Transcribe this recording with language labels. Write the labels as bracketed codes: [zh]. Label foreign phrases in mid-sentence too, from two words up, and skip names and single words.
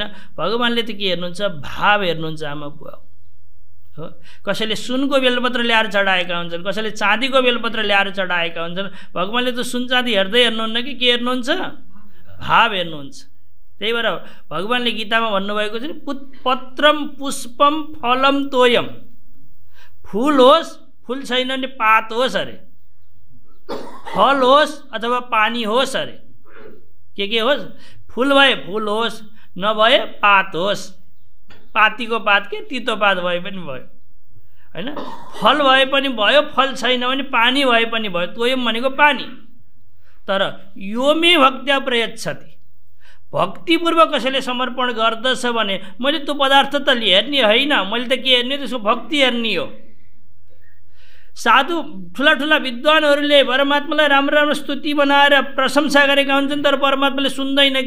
[ne] भगवानले त के हेर्नुहुन्छ, भाव हेर्नुहुन्छ आमा बुवा हो। कसैले सुनको बेलपत्र ल्याएर चढाएका हुन्छन्, कसैले चाँदीको बेलपत्र ल्याएर चढाएका हुन्छन्। भगवानले त सुन चाँदी हेर्दै हेर्नुहुन्न कि के हेर्नुहुन्छ, भाव हेर्नुहुन्छ। त्यही भएर भगवानले गीतामा भन्नुभएको छ नि, [sa] पत्रम पुष्पम फलम तोयम, [ne] फुल होस्, फुल छैन नि पात होस् अरे, फल होस् अथवा पानी होस् अरे, के होस्, फुल भए फुल होस्, नभए पात होस्, पातीको पात के तितो पात भए पनि भयो हैन। फल भए पनि भयो, फल छैन भने पानी भए पनि भयो, तोयम भनेको पानी। [sa] तर यो मे भक्त्या प्रयच्छति, [ne] भक्तिपूर्वक कसैले समर्पण गर्दछ भने मैले त्यो पदार्थ त हेर्ने होइन, मैले त के हेर्ने, त्यसको भक्ति हेर्ने हो। साधु ठुला ठुला विद्वानहरूले परमात्मालाई राम्रो राम्रो स्तुति बनाएर प्रशंसा गरेका हुन्छन्, तर परमात्माले सुन्दैन के।